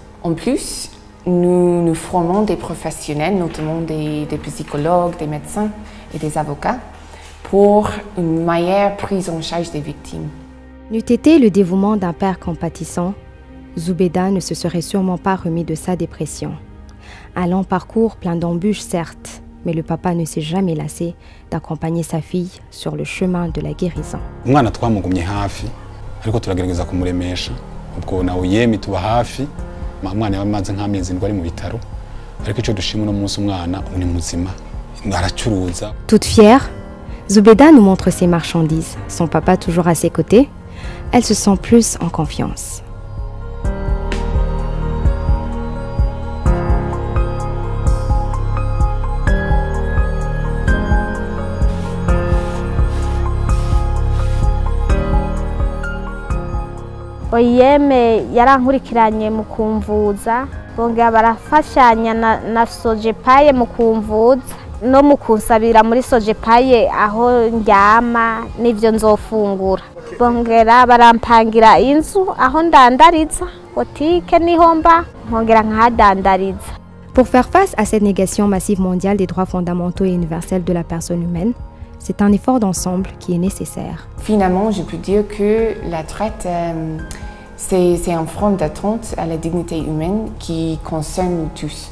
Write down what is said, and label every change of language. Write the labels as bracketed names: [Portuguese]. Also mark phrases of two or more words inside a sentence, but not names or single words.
[French] En plus, nous formons des professionnels, notamment des psychologues, des médecins et des avocats, pour une meilleure prise en charge des victimes. N'eût été le dévouement d'un père compatissant, Zubeda ne se serait sûrement pas remis de sa dépression. Un long parcours plein d'embûches, certes, mais le papa ne s'est jamais lassé d'accompagner sa fille sur le chemin de la guérison. [Rundi] Umwana twamugumye hafi ariko turagerageza kumuremesha ubwo na OIM tuba hafi umwana yamaze nk'amezi ndwari mu bitaro ariko ico dushima no munsi umwana uni muzima aracuruza. [French] Toute fière, Zubeda nous montre ses marchandises, son papa toujours à ses côtés. Elle se sent plus en confiance. [Rundi] OIM yarankurikiranye mu kumvuza, bongera barafashanya na Sojepaye mu kumvuza no mu kunsabira muri Sojepaye aho ndyama n'ivyo nzofungura. Bongera barampangira inzu aho ndandariza, botike niho mba nkongera nkahadandariza. [French] Pour faire face à cette négation massive mondiale des droits fondamentaux et universels de la personne humaine, c'est un effort d'ensemble qui est nécessaire. Finalement, je peux dire que la traite, c'est une forme d'atteinte à la dignité humaine qui concerne nous tous.